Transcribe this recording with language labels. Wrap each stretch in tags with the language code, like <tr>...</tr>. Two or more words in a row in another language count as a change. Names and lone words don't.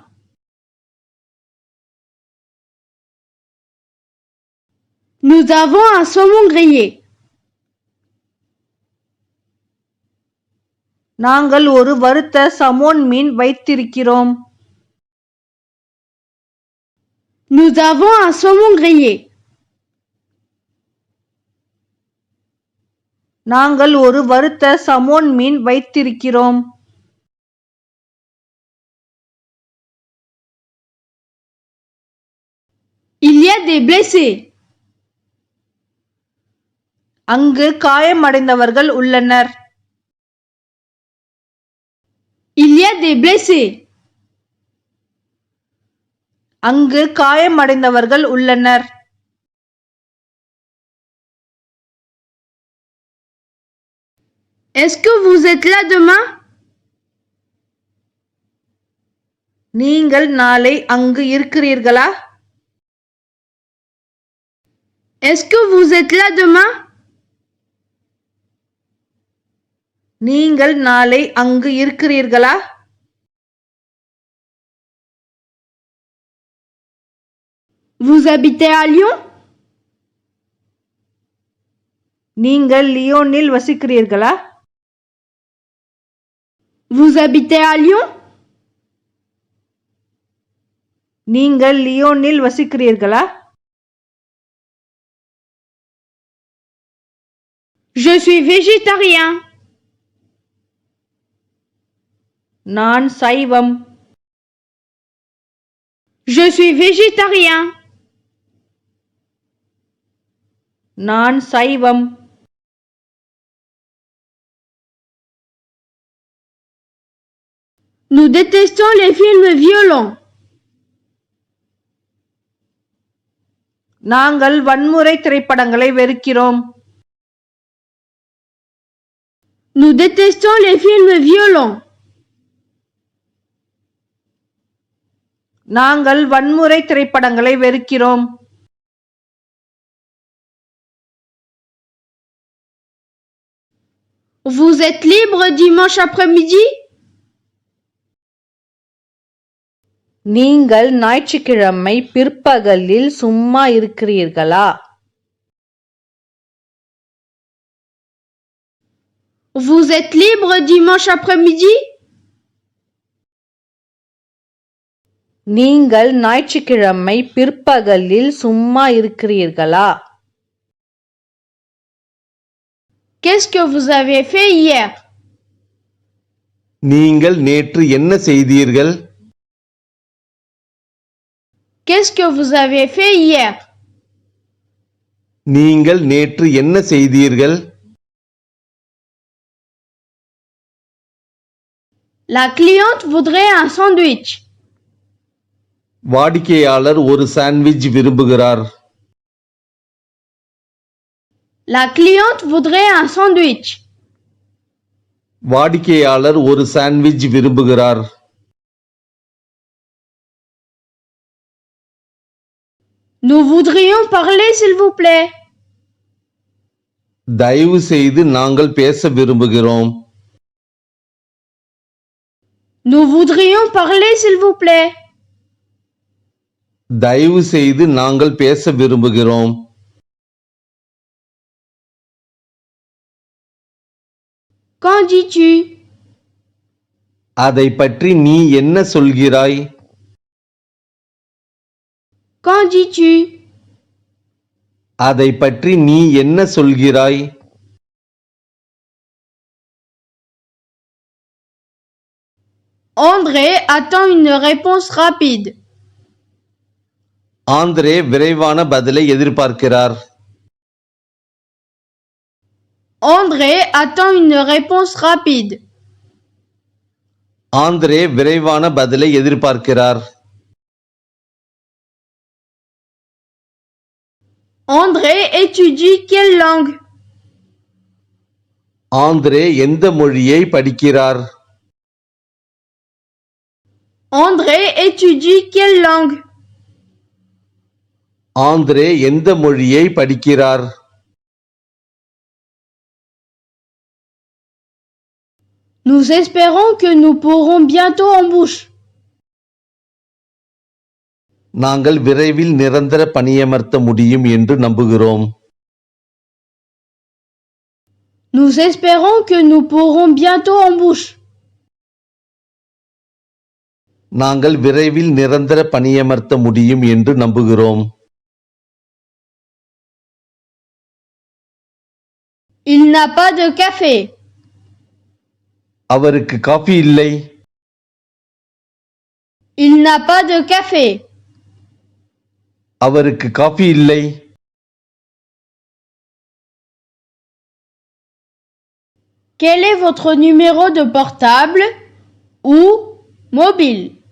<fr>Nous avons un saumon grillé.</fr> <ta>நாங்கள் ஒரு வறுத்த சமோன் மீன் வைத்திருக்கிறோம்.</ta> <fr>Nous avons un saumon grillé.</fr> <ta>நாங்கள் ஒரு வறுத்த சமோன் மீன் வைத்திருக்கிறோம்.</ta> <fr>Il y a des blessés.</fr> <ta>அங்கு காயமடைந்தவர்கள் உள்ளனர்.</ta> <fr>Il y a des blessés.</fr> <ta>அங்கு காயமடைந்தவர்கள் உள்ளனர்.</ta> <fr>Est-ce que vous êtes là demain?</fr> <ta>நீங்கள் நாளை அங்கு இருக்கிறீர்களா?</ta> <fr>Est-ce que vous êtes là demain?</fr> <ta>நீங்கள் நாளை அங்கு இருக்கிறீர்களா?</ta> <fr>Vous habitez à Lyon?</fr> <ta>நீங்கள் லியோனில் வசிக்கிறீர்களா?</ta> <fr>Vous habitez à Lyon?</fr> <ta>நீங்கள் லியோனில் வசிக்கிறீர்களா?</ta> <fr>Je suis végétarien.</fr> <ta>நான் சைவம்.</ta> <fr>Je suis végétarien.</fr> <ta>நான் சைவம்.</ta> <fr>Nous détestons les films violents.</fr> <ta>நாங்கள் வன்முறை திரைப்படங்களை வெறுக்கிறோம்.</ta> <fr>Nous détestons les films violents.</fr> <ta>நாங்கள் வன்முறை திரைப்படங்களை வெறுக்கிறோம்.</ta> <fr>Vous êtes libre dimanche après-midi?</fr> <ta>நீங்கள் ஞாயிற்றுக்கிழமை பிற்பகலில் சும்மா இருக்கிறீர்களா?</ta> <fr>Vous êtes libre dimanche après-midi?</fr> <ta>நீங்கள் ஞாயிற்றுக்கிழமை பிற்பகலில் சும்மா இருக்கிறீர்களா?</ta> <fr>Qu'est-ce que vous avez fait hier?</fr> <ta>நீங்கள் நேற்று என்ன செய்தீர்கள்?</ta> <fr>Qu'est-ce que vous avez fait hier?</fr> <ta>நீங்கள் நேற்று என்ன செய்தீர்கள்?</ta> <fr>La cliente voudrait un sandwich.</fr> <ta>வாடிக்கையாளர் ஒரு சாண்ட்விச் விரும்புகிறார்.</ta> <fr>La cliente voudrait un sandwich.</fr> <ta>வாடிக்கையாளர் ஒரு சாண்ட்விச் விரும்புகிறார்.</ta> <fr>Nous voudrions parler s'il vous plaît.</fr> <ta>தயவு செய்து நாங்கள் பேச விரும்புகிறோம்.</ta> <fr>Nous voudrions parler s'il vous plaît.</fr> <ta>தயவு செய்து நாங்கள் பேச விரும்புகிறோம்.</ta> <fr>Qu'en dis-tu?</fr> <ta>அதை பற்றி நீ என்ன சொல்கிறாய்?</ta> <fr>Qu'en dis-tu?</fr> <ta>அதை பற்றி நீ என்ன சொல்கிறாய்?</ta> <fr>André attend une réponse rapide.</fr> <ta>ஆந்திரே விரைவான பதிலை எதிர்பார்க்கிறார்.</ta> <fr>André attend une réponse rapide.</fr> <ta>ஆந்திரே விரைவான பதிலை எதிர்பார்க்கிறார்.</ta> <fr>André étudie quelle langue?</fr> <ta>ஆந்திரே எந்த மொழியை படிக்கிறார்?</ta> <fr>André étudie quelle langue?</fr> <ta>ஆந்திரே எந்த மொழியை படிக்கிறார்?</ta> <fr>Nous espérons que nous pourrons bientôt en bouche.</fr> <ta>நாங்கள் விரைவில் நிரந்தர பணியமர்த்த முடியும் என்று நம்புகிறோம்.</ta> <fr>Nous espérons que nous pourrons bientôt en bouche.</fr> <ta>நாங்கள் விரைவில் நிரந்தர பணியமர்த்த முடியும் என்று நம்புகிறோம்.</ta> <fr>Il n'a pas de café.</fr> <ta>அவருக்கு காபி இல்லை.</ta> <fr>Il n'a pas de café.</fr> <ta>அவருக்கு காபி இல்லை.</ta> <fr>Quel est votre numéro de portable ou mobile?</fr>